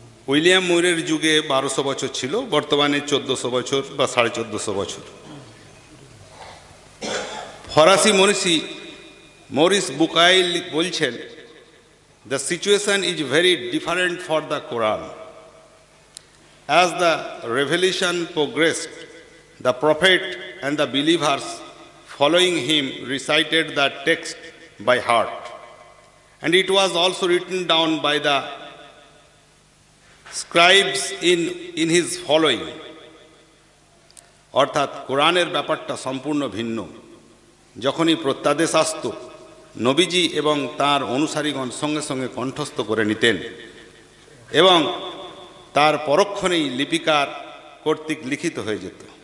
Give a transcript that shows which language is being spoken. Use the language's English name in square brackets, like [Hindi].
[Bangla] William মুইরের যুগে 1200 বছর ছিল, বর্তমানে 1400 বছর বা 1450 বছর। ফরাসি মনীষী মরিস বুকাইল বলছেন, [English] The situation is very different for the Quran. As the revelation progressed, the prophet and the believers following him recited the text by heart, and it was also written down by the scribes in his following. [Bangla] অর্থাৎ কোরআনের ব্যাপারটা সম্পূর্ণ ভিন্ন। যখনই প্রত্যাদেশ আসত, নবীজি এবং তার অনুসারীগণ সঙ্গে সঙ্গে কণ্ঠস্থ করে নিতেন এবং তার পরক্ষণেই লিপিকার কর্তৃক লিখিত হয়ে যেত।